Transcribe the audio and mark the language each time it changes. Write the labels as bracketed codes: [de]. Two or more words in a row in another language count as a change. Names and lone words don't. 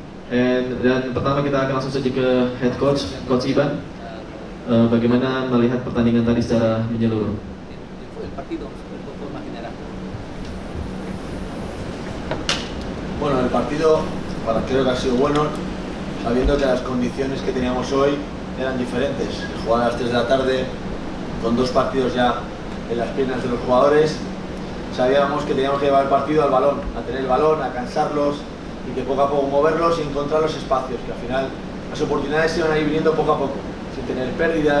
[id] Dan pertama kita akan langsung saja ke [en] head coach, [id] Coach Iban. Bagaimana melihat pertandingan tadi secara menyeluruh? [es] Bueno, el partido creo que ha sido bueno, sabiendo que las condiciones que teníamos hoy eran diferentes. Jugar a las 3 de la tarde, con 2 partidos ya en las piernas de los jugadores, sabíamos que teníamos que llevar el partido al balón, a tener el balón, a cansarlos y que poco a poco moverlos y encontrar los espacios, que al final las oportunidades se van a ir viniendo poco a poco, sin tener pérdidas.